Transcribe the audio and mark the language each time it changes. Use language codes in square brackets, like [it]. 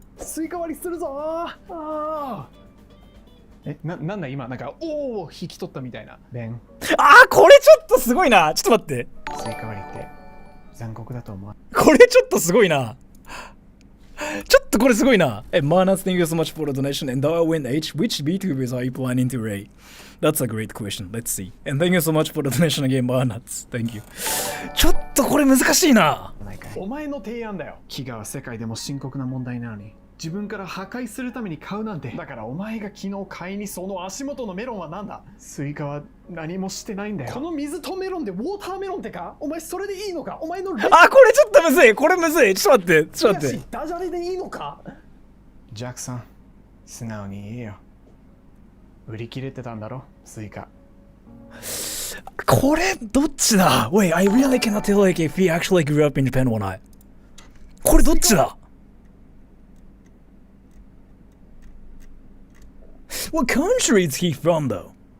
[ja] スイカ割りするぞなんだ今なんかおお引き取ったみたいな。ベン。あー、これちょっとすごいな。ちょっと待って。スイカ割りって残酷だと思う。これちょっとすごいな。ちょっとこれすごいな。 [en] Manas, thank you so much for the donation. And Darwin H, which VTubers are you planning to rate? That's a great question. Let's see. And thank you so much for the donation again, Manas. Thank you. [ja] ちょっとこれ難しいな。お前の提案だよ。飢餓は世界でも深刻な問題なのに自分から破壊するために買うなんて。だからお前が昨日買いにその足元のメロンはなんだ。スイカは何もしてないんだよ。この水とメロンでウォーターメロンってか。お前それでいいのか。お前のあ、これちょっとむずい。これむずい。ちょっと待って。ちょっと待って。ダジャレでいいのか。ジャックさん素直に言えよ。売り切れてたんだろスイカ。これどっちだ。 [en] Wait, I really cannot tell like if he actually grew up in Japan or not. [ja] これどっちだ。 [en] What country is he from though?